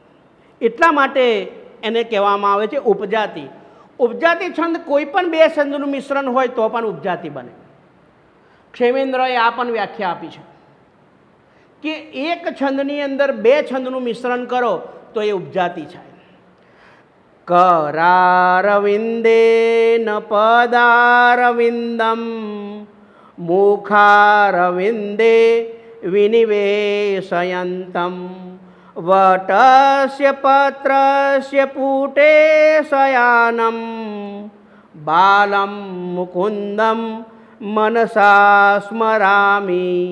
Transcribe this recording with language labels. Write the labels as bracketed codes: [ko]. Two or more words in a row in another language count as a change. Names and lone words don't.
[gu] એટલા માટે એને કહેવામાં આવે છે ઉપજાતિ. ઉપજાતિ છંદ કોઈ પણ 2 છંદનું મિશ્રણ હોય તો પણ ઉપજાતિ બને. ક્ષેમેન્દ્રએ આ પણ વ્યાખ્યા આપી છે કે એક છંદની અંદર 2 છંદનું મિશ્રણ કરો તો એ ઉપજાતિ છે. [sa] करारविन्देन पदारविन्दं मुखारविन्दे विनिवेशयन्तं वटस्य पत्रस्य पुटे शयानं बालं मुकुन्दं मनसा स्मरामि